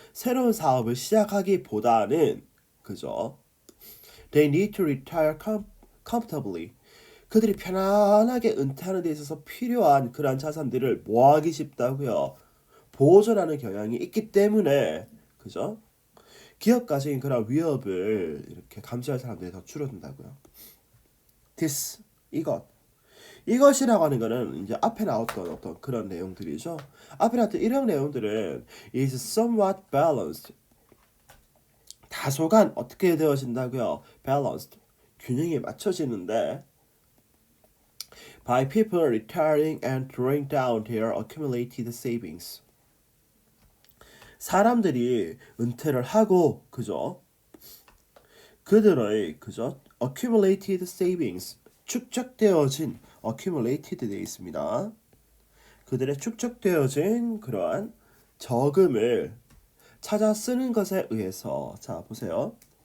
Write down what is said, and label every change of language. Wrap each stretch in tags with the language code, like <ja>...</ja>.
<ko>새로운 사업을 시작하기보다는 그죠?</ko> <en>They need to retire comfortably.</en> <ko>그들이 편안하게 은퇴하는 데 있어서 필요한 그러한 자산들을 모아기 쉽다고요. 보존하는 경향이 있기 때문에 그죠? 기업가적인 그런 위협을 이렇게 감수할 사람들이 더 줄어든다고요. This 이것이라고 하는 거는 이제 앞에 나왔던 어떤 그런 내용들이죠. 앞에 나왔던 이런 내용들은</ko> <en>is somewhat balanced.</en> <ko>다소간 어떻게 되어진다고요?</ko> <en>balanced.</en> <ko>균형이 맞춰지는데</ko> <en>by people retiring and drawing down their accumulated savings.</en> <ko>사람들이 은퇴를 하고 그죠? 그들의 그죠? accumulated savings 축적되어진 accumulated 되어 있습니다. 그들의 축적되어진 그러한 저금을 찾아 쓰는 것에 의해서 자 보세요.</ko>